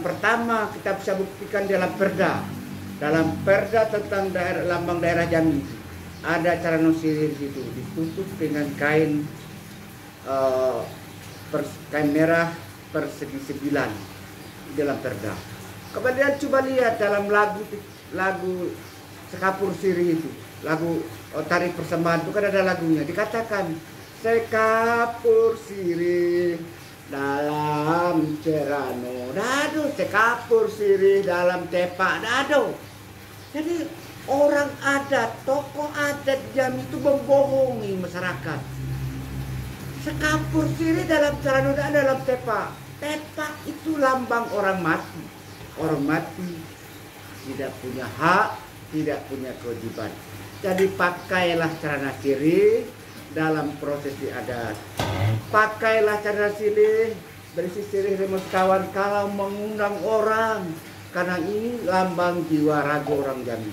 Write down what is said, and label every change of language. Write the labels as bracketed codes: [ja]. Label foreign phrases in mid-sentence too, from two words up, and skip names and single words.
[id] Pertama, kita bisa buktikan dalam perda. Dalam perda tentang lambang daerah Jambi ada cara nosirir itu ditutup dengan kain kain merah persegi 9 dalam perda. Kemudian coba lihat dalam lagu Sekapur Sirih itu, lagu Tari Persembahan itu kan ada lagunya, dikatakan Sekapur Sirih dalam cerano dado, sekapur sirih dalam tepak dado. Jadi orang adat, tokoh adat Jambi itu membohongi masyarakat. Sekapur sirih dalam cerano dado, dalam tepak. Tepak itu lambang orang mati. Orang mati tidak punya hak, tidak punya kewajiban. Jadi pakailah celana sirih dalam prosesi adat. Pakailah celana sirih berisi sirih remes kawan kalau mengundang orang, karena ini lambang jiwa raga orang Jambi.